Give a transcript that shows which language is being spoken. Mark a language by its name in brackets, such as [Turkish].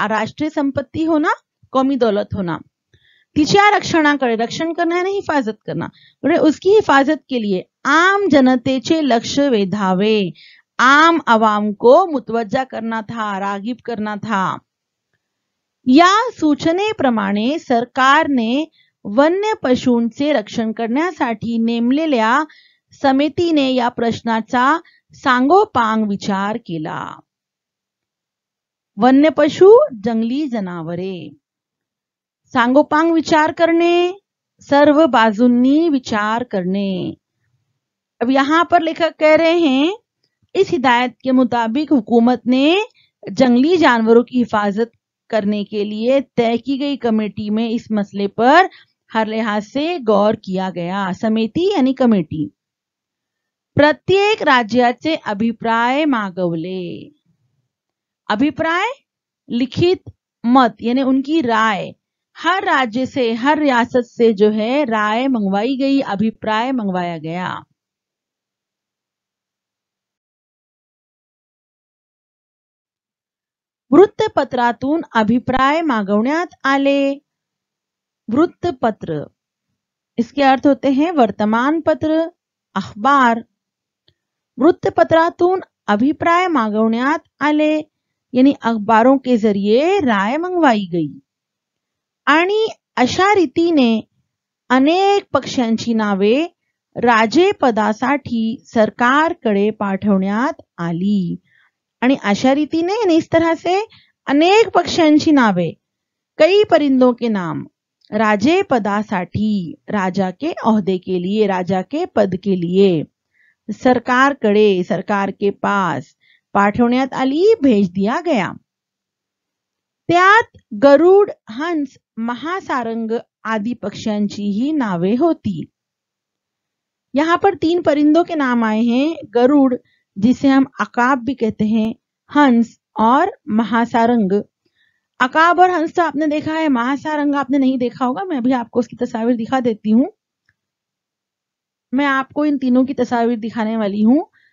[Hindi] राष्ट्रीय संपत्ति होना, कौमी दौलत होना। [Marathi] तिच्या रक्षणाकडे, [Hindi] रक्षण करना यानी हिफाजत करना, उसकी हिफाजत के लिए [Marathi] आम जनतेचे लक्ष वेधावे, [Hindi] आम आवाम को मुतवज्जा करना था, रागिब करना था। [Marathi] या सूचनेप्रमाणे सरकारने वन्य पशूंचे रक्षण करण्यासाठी नेमलेल्या समितीने या प्रश्नाचा सांगोपांग विचार केला। वन्य पशु, जंगली जनावरे, सांगोपांग विचार करने, सर्व बाजूंनी विचार करने। [Hindi] अब यहां पर लेखक कह रहे हैं, इस हिदायत के मुताबिक हुकूमत ने जंगली जानवरों की हिफाजत करने के लिए तय की गई कमेटी में इस मसले पर हर लिहाज से गौर किया गया। समिति यानी कमेटी। [Marathi] प्रत्येक राज्याचे अभिप्राय मागवले। [Hindi] अभिप्राय, लिखित मत यानी उनकी राय, हर राज्य से, हर रियासत से जो है राय मंगवाई गई, अभिप्राय मंगवाया गया। [Marathi] वृत्तपत्रातून अभिप्राय मागवण्यात आले। [Hindi] वृत्तपत्र, इसके अर्थ होते हैं वर्तमान पत्र, अखबार। [Marathi] वृत्तपत्रातून अभिप्राय मागवण्यात आले [Hindi] यानी अखबारों के जरिए राय मंगवाई गई। [Marathi] आणि अशा रीतीने अनेक पक्ष्यांची नावे राजेपदासाठी सरकारकडे पाठवण्यात आली। आणि अशा रीतीने [Hindi] यानी इस तरह से [Marathi] अनेक पक्ष्यांची नावे, [Hindi] कई परिंदों के नाम, [Marathi] राजे पदासाठी, [Hindi] राजा के ओहदे के लिए, राजा के पद के लिए, सरकारकडे, सरकार के पास, [Marathi] पाठवण्यात आली, [Hindi] भेज दिया गया. [Marathi] त्यात गरुड, हंस, महासारंग आदि पक्ष्यांची ही नावे होती. [Hindi] यहाँ पर 3 परिंदों के नाम आए हैं, गरुड़ जिसे हम अकाब भी कहते हैं, हंस और महासारंग. अकाब और हंस तो आपने देखा है, महासारंग आपने नहीं देखा होगा. मैं अभी आपको उसकी तस्वीर दिखा देती हूँ. मैं आपको इन तीनों की तस्वीर दिखाने वाली हूँ.